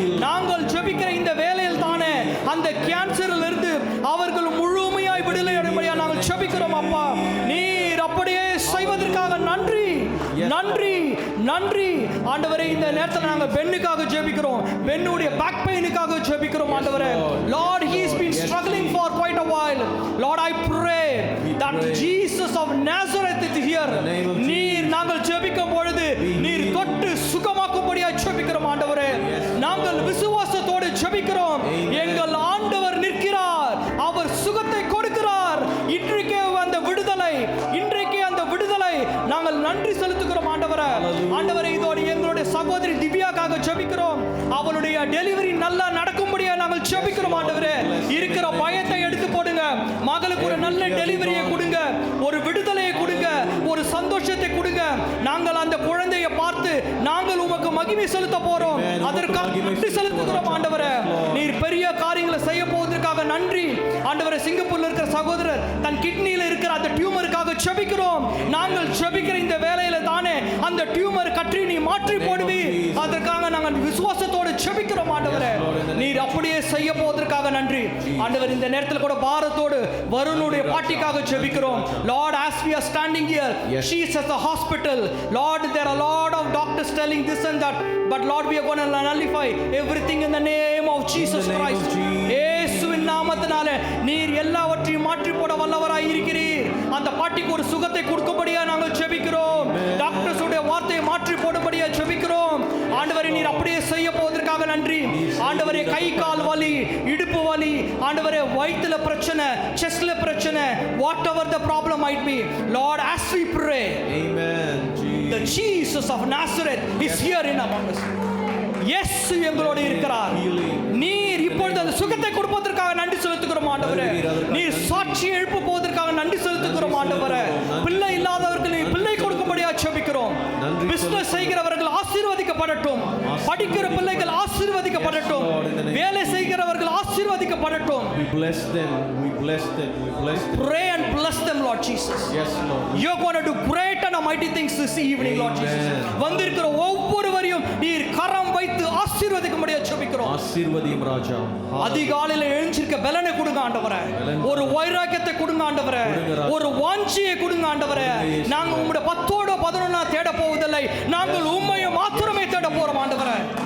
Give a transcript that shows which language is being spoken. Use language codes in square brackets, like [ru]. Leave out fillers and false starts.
[ta] நாங்கள் செபிக்கிற இந்த வேளையில் தானே அந்த கேன்சரில் இருந்து அவர்கள் முழுமையாய் விடுதலை அடையும்படியாய் நாங்கள் செபிக்கிறோம் அப்பா. நீர் அப்படியே செய்வதற்காக நன்றி நன்றி நன்றி ஆண்டவரே. இந்த நேரத்தில் நாங்கள் பெண்ணுக்காக ஜெபிக்கிறோம். பெண்ணுடைய பேக் பெயினுக்காக ஜெபிக்கிறோம் ஆண்டவரே. [en] Lord, he has been struggling for quite a while. Lord, I pray that Jesus of Nazareth is here. [ta] நீர் நாங்கள் ஜெபிக்கும் பொழுது நீர் தொட்டு சுகமாக்கும்படியாய் ஜெபிக்கிறோம் ஆண்டவரே. நாங்கள் விசுவாசத்தோடு ஜெபிக்கிறோம். எங்கள் ஆண்டவர் நிற்கிறார், அவர் சுகத்தை கொடுக்கிறார். இன்றைக்கே அந்த விடுதலை, இன்றைக்கே அந்த விடுதலை நாங்கள் நன்றி செலுத்துகிறோம் ஆண்டவரே. ஆண்டவரே, இதோடு எங்களுடைய சகோதரி திவ்யாக்காக ஜெபிக்கிறோம். அவளுடைய டெலிவரி நல்லா நடக்கும்படியா நாங்கள் ஜெபிக்கிறோம் ஆண்டவரே. இருக்கிற பயத்தை எடுத்து போடுங்க. மகளுக்கு ஒரு நல்ல டெலிவரியை கொடுங்க, ஒரு விடுதலையை கொடுங்க, ஒரு சந்தோஷத்தை கொடுங்க. நாங்கள் அந்த குழந்தையை பார்த்து நாங்கள் உமக்கு மகிமை செலுத்த போறோம். அதற்காக நன்றி செலுத்துகிறோம் ஆண்டவரே. நீர் பெரிய காரியங்களை செய்ய போவதற்காக நன்றி ஆண்டவரே. சிங்கப்பூர்ல இருக்கிற சகோதரர் தன் கிட்னியில இருக்கிற அந்த டியூமருக்காக ஜெபிக்கிறோம். நாங்கள் ஜெபிக்கிற இந்த வேளையில தானே அந்த டியூமர் கற்றி நீ மாற்றி போடுவி. அதற்காக நாங்கள் விசுவாசத்தோடு ஜெபிக்கிறோம் ஆண்டவரே. நீர் அப்படியே செய்ய போவதற்காக நன்றி ஆண்டவர். இந்த நேரத்தில் கூட பாரத்தோடு வருணுடைய பாட்டிக்காக ஜெபிக்கிறோம். [en] Lord, as we are standing here, she is at the hospital. Lord, there are a lot of doctors telling this and that, but Lord, we are going to nullify everything in the name of Jesus Christ. [ta] இயேசுவின் நாமத்தினாலே நீர் எல்லாவற்றையும் மாற்றி போட வல்லவராய் இருக்கிறீர். அந்த பாட்டிக்கு ஒரு சுகத்தை கொடுக்கும்படியா நாங்கள் ஜெபிக்கிறோம். டாக்டர்ஸ் உடைய வார்த்தையை மாற்றி போடும்படியா ஜெபிக்கிறோம் ஆண்டவரே. நீர் அப்படியே செய்ய போவதற்காக நன்றி ஆண்டவரே. கை கால் வலி, இடுப்பு வலி ஆண்டவரே, வயித்துல பிரச்சனை, செஸ்ட்ல பிரச்சனை, [en] whatever the problem might be, Lord, as we pray, amen, the Jesus of Nazareth is here in among us. [ta] இயேசு எங்களோடு இருக்கிறார். நீர் இப்பொழுது அந்த சுகத்தை கொடுப்பதற்காக நன்றி செலுத்துகிறோம் ஆண்டவரே. நீர் சாட்சி எழுப்ப போவதற்காக நன்றி செலுத்துகிறோம் ஆண்டவரே. பிள்ளை இல்லாதவர்களுக்கு பிள்ளை கொடுக்கும்படியா ஜெபிக்கிறோம். பிசினஸ் செய்கிறவர்கள் ஆசீர்வதிக்கப்படட்டும். படிக்கிற பிள்ளைகள் ஆசீர்வதிக்கப்படட்டும். வேலை செய்கிறவர்கள் ஆசீர்வதிக்கப்படட்டும். [en] We bless them. We bless them. We bless them. Pray and bless them, Lord Jesus. Yes, Lord. You're going to do great and mighty things this evening, Lord Jesus. [ta] வந்திருக்கிற ஒவ்வொருவரையும் நீர் கரம் வைத்து ஆசீர்வதிக்கும்படியாக ஜெபிக்கிறோம். ஆசீர்வதியும் ராஜா. அதிகாலையில எழுந்திருக்க பலனை கொடுங்க ஆண்டவரே. ஒரு வைராக்கியத்தை கொடுங்க ஆண்டவரே. ஒரு வாஞ்சியை கொடுங்க ஆண்டவரே. நாங்க உம்முடைய 10ஓட 11 தேட போவதில்லை. நாங்கள் உம்மையை மாத்திரமே தேட போறோம் ஆண்டவரே.